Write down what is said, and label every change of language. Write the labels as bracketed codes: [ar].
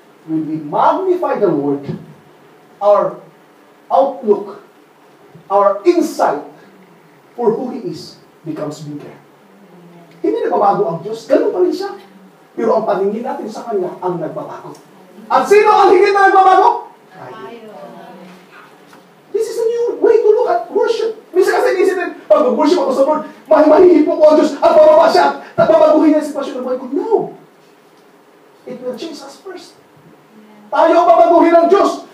[en] When we magnify the Lord, our outlook, our insight for who He is becomes bigger. [tl] Hindi nagbabago ang Diyos, ganun pa rin siya. Pero ang paningin natin sa Kanya ang nagbabago. At sino ang higit na nagbabago? Tayo. [en] This is a new way to look at worship. [tl] Minsan kasi inisip natin, pag mag-worship ako sa Lord, mahihipo ko ang Diyos at bababa siya at babaguhin niya ang sitwasyon ng buhay ko. No! [en] It will change us first. [tl] Tayo ang babaguhin ng Diyos.